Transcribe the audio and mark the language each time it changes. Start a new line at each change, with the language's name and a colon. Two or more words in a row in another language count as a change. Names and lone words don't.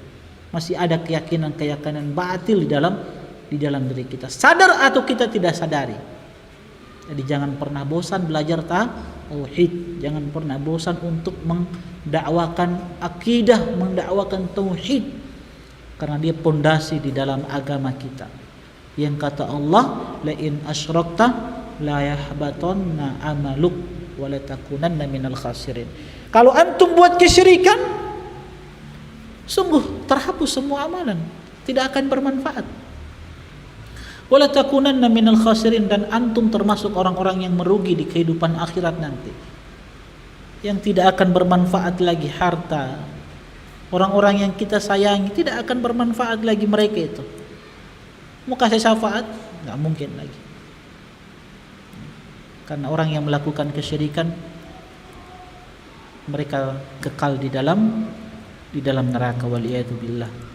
Indonesian: Masih ada keyakinan-keyakinan batil di dalam diri kita, sadar atau kita tidak sadari. Jadi jangan pernah bosan belajar tauhid, jangan pernah bosan untuk mendakwakan akidah, mendakwakan tauhid, karena dia pondasi di dalam agama kita. Yang kata Allah,
Arabic: لئن أشركت ليحبطن عملك ولا تكونن من الخاسرين.
Indonesian: Kalau antum buat kesyirikan, sungguh terhapus semua amalan, tidak akan bermanfaat.
Arabic: ولا تكونن من الخاسرين,
Indonesian: dan antum termasuk orang-orang yang merugi di kehidupan akhirat nanti. Yang tidak akan bermanfaat lagi harta. Orang-orang yang kita sayangi tidak akan bermanfaat lagi mereka itu. Mau kasih syafaat? Enggak mungkin lagi. Karena orang yang melakukan kesyirikan, mereka kekal di dalam neraka,
Arabic: والعياذ بالله.